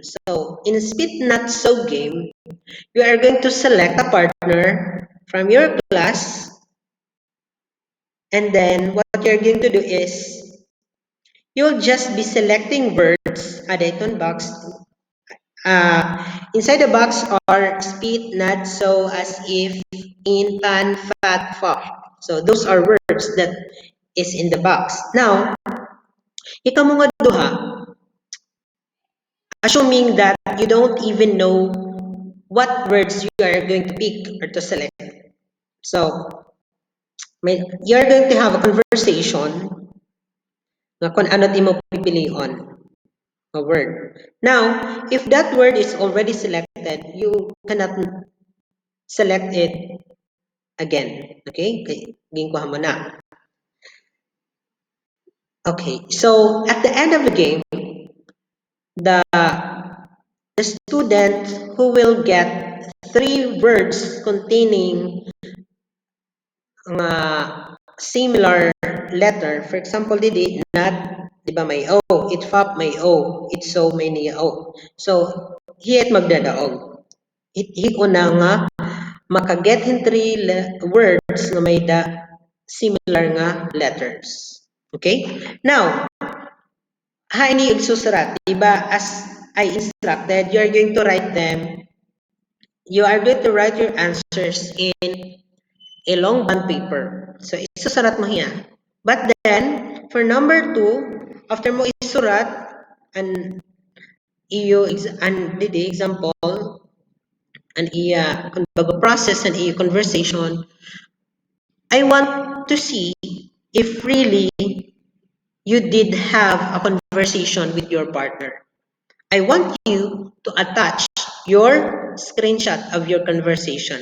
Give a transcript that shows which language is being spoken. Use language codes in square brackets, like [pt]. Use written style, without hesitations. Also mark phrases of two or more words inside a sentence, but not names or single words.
[en] So in spin not so game, you are going to select a partner from your class, and then what you're going to do is you'll just be selecting words added on box. Inside the box are speed, not, so, as if, in, pan, fat, fa. So those are words that is in the box. Now, [war] ikaw mga duha, [en] assuming that you don't even know what words you are going to pick or to select. So, you're going to have a conversation [war] na kung ano di mo pipilion [en] a word. Now, if that word is already selected, you cannot select it again. [war] Okay? Ginkuha mo na. [en] Okay, so at the end of the game, the student who will get 3 words containing similar letter, for example, didi, not, [war] di ba may O, it fap may O, it so may niya O. So, hiyat magdadaog. Hit una nga, makaget hin 3 words nga may similar nga letters. [en] Okay? Now, [war] ini igsusurat, di ba? [en] As I instructed, you are going to write them. You are going to write your answers in a long bond paper. So, [war] isusurat mo hiya. [en] But then, for number 2, after [war] mo isurat, [en] and didi example, and kung bago process and conversation, I want to see if really you did have a conversation with your partner. I want you to attach your screenshot of your conversation.